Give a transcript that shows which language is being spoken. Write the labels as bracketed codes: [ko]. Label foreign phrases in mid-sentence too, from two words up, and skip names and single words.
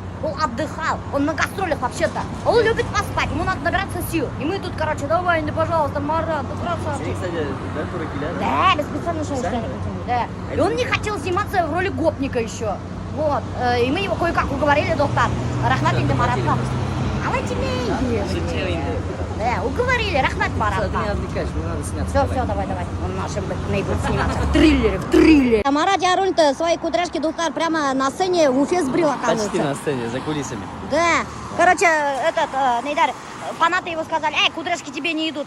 [ru] Он отдыхал, он на гастролях вообще-то. Он любит поспать, ему надо набираться сил. И мы тут, короче, давай, ну, пожалуйста, Марат, ну красавчик. Кстати, да, дураки, Да, без специального шоу, да. И он не хотел сниматься в роли гопника еще. Вот. И мы его кое-как уговорили, доктор. [tt] Рахмат инде Маратқа. Алай тебе. [ru] Да, уговорили, Рахмат Ты Маратқа. меня отвлекаешь, мне надо сняться. Все, давай. Он нашим будет сниматься. В триллере. А Марат Ярулин-то свои кудряшки, доктор, прямо на сцене в Уфе сбрил, оказывается. Почти на сцене, за кулисами. Да. Короче, Нейдар, фанаты его сказали, кудряшки тебе не идут.